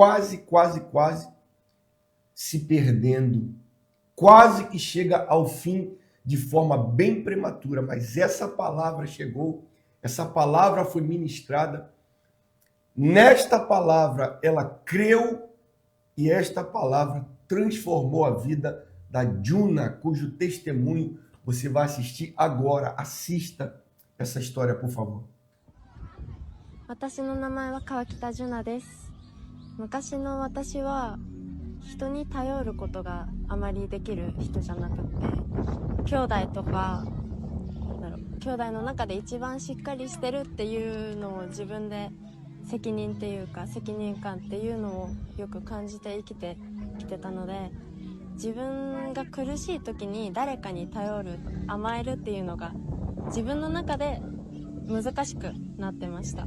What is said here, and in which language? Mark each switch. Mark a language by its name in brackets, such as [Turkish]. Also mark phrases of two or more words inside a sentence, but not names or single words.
[Portuguese] se perdendo, quase que chega ao fim de forma bem prematura, mas essa palavra chegou, essa palavra foi ministrada, nesta palavra ela creu e esta palavra transformou a vida da Juna, cujo testemunho você vai assistir agora. Assista essa história, por favor. [Japanese] 私の名前は川北ジュナです。昔の私は人に頼ることがあまりできる人じゃなくて、兄弟とか兄弟の中で一番しっかりしてるっていうのを自分で責任っていうか責任感っていうのをよく感じて生きてきてたので、自分が苦しい時に誰かに頼る、甘えるっていうのが自分の中で難しくなってました。